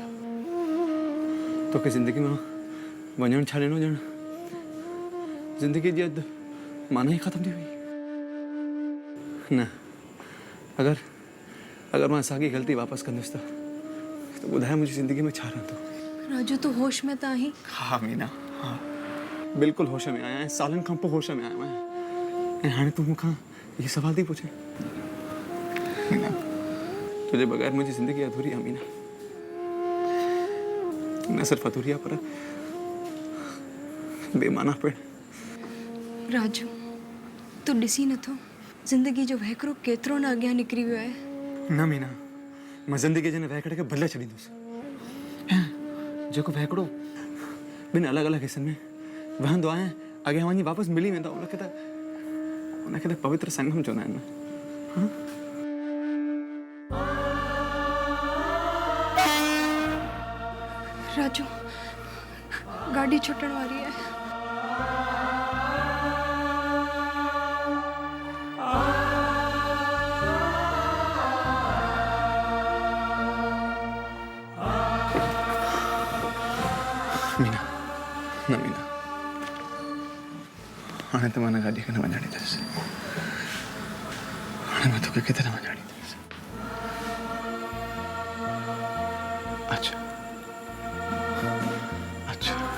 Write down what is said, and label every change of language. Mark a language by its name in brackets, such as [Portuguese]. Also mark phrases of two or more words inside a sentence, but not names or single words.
[Sindhi] तोखे ज़िंदगी में वञणु छा ॾिनो ॼण ज़िंदगी जी अधु माना ई ख़तमु थी वई। न अगरि मां साॻी ग़लती वापसि कंदुसि त ॿुधाए मुंहिंजी ज़िंदगी में छा रहंदो। राजू तू होश में त आहीं? हा मीना हा बिल्कुलु होश में आहियां। सालनि खां पोइ होश में आयो आहियां। ऐं हाणे तूं मूंखां इहे सवाल थी पुछे। मीना तुंहिंजे बग़ैर मुंहिंजी ज़िंदगी अधूरी आहे मीना। न सिर्फ़ु अधूरी आहे पर बेमाना पिणु। राजू तू ॾिसी नथो ज़िंदगी जो वहिकिरो केतिरो न अॻियां निकिरी वियो आहे। न मीना मां ज़िंदगी जे हिन वहिकड़े खे भले छॾींदुसि। जेको वहिकड़ो ॿिनि अलॻि अलॻि हिसनि में वहंदो आहे अॻियां वञी वापसि मिली वेंदो उनखे त पवित्र संगम चवंदा आहिनि। राजू गाड़ी छुटण वारी है। मीना न मीना हाणे त मां न गाॾी खे न वञण ॾींदुसि। हाणे मां तोखे किथे न वञण ॾींदुसि। अच्छा अच्छा